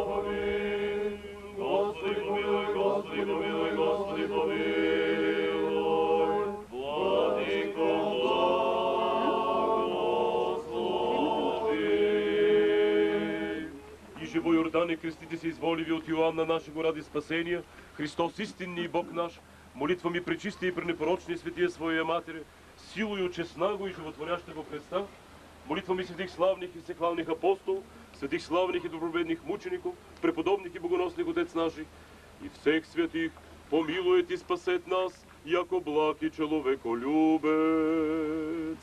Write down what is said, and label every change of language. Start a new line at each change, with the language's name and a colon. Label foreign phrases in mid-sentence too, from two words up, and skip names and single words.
Church Slavic: Амин. Господи помилуй, Господи помилуй, Господи помилуй. Владико, благослови. Иже во Йордане крестите се изволиви от Йоанна нашего ради спасения, Христос истинни и Бог наш, молитва ми пречисти и пренепорочни светия Своя Матере, силою честнаго и животворящего Христа, молитва ми святых славних и всеклавних апостол, святых славных и добробедных мучеников, преподобных и богоносных Отец наших, и всех святых, помилует и спасет нас, яко благ и человеколюбец.